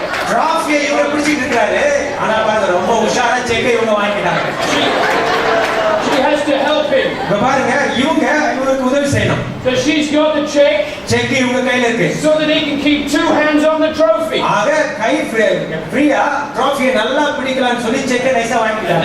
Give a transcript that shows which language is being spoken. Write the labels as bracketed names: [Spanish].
[Tamil] டிராஃபியை இவங்க பிடிச்சிட்டு இருக்காரு. ஆனா பாருங்க ரொம்ப உஷாரா செக்கை இவங்க வாங்கிட்டாங்க. [English] She has to help him. [Tamil] இப்ப பாருங்க இவருக்கு உதவி செய்யணும். [English] So she's got the check. [Tamil] Check இவங்க கையில இருக்கு. [English] So that he can keep two hands on the trophy. [Tamil] ஆக கை ஃப்ரீயா டிராஃபியை நல்லா பிடிக்கலாம்னு சொல்லி செக்கை நைஸா வாங்கிட்டாங்க.